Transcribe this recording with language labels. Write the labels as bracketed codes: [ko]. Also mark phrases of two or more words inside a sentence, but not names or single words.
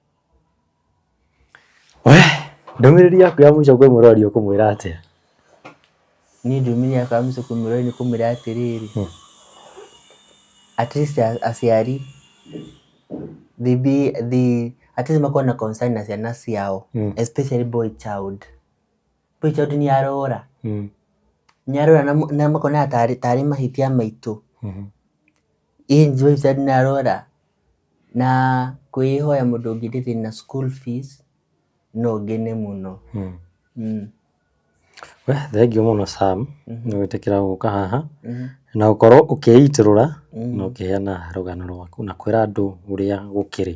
[ki] Ndũmĩrĩri yaku ya mũico kwĩ mũrori ũkũmwĩra atĩa? Niĩ ndũmĩrĩri yakwa ya mũico kwĩ mũrori nĩ kũmwĩra atĩrĩrĩ [en] at least [ki] aciari [en] at least [ki] makorwo na concern na ciana ciao [en] especially boy child [ki] nĩarora na makona tarĩ mahĩtia maitũ [en] boy child [ki] nĩarora na kwĩhoya mũndũ ũngĩ ndĩrĩ na [en] school fees [ki] no ngene mũno. Thengiũ mũno Sam nĩ gwĩtĩkĩra gũka haha na gũkorwo ũkĩitũrũra na ũkĩheana rũgano rwaku na kwĩra andũ ũrĩa gũkĩrĩ.